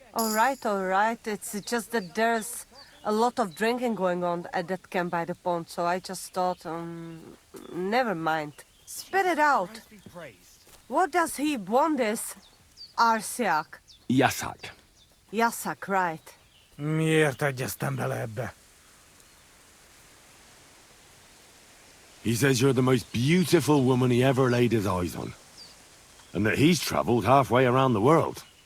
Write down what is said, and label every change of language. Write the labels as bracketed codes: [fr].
[en] All right. It's just that there's a lot of drinking going on at that camp by the pond, so I just thought, never mind. Spit it out. What does he want this Arsiak? Yasak. Yasak, right. [hu] Miért egyeztem bele ebbe? [en] He says you're the most beautiful woman he ever laid his eyes on. And that he's traveled halfway around the world.